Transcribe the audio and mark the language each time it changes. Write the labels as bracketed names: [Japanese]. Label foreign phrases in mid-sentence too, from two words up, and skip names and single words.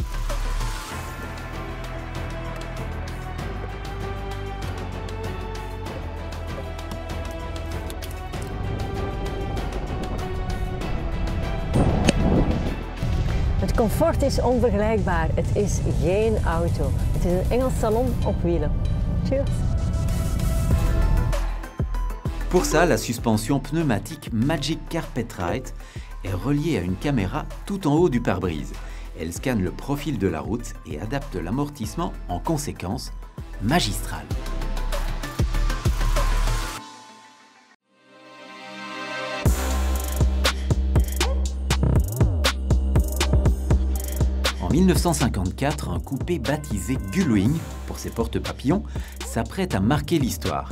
[Dutch] Het comfort is onvergelijkbaar. Het is geen auto. Het is een Engels salon op wielen. Cheers! [French] Pour ça, la suspension pneumatique Magic Carpet Ride est reliée à une caméra tout en haut du pare-brise. Elle scanne le profil de la route et adapte l'amortissement en conséquence, magistral. En 1954, un coupé baptisé Gullwing, pour ses porte-papillons, s'apprête à marquer l'histoire.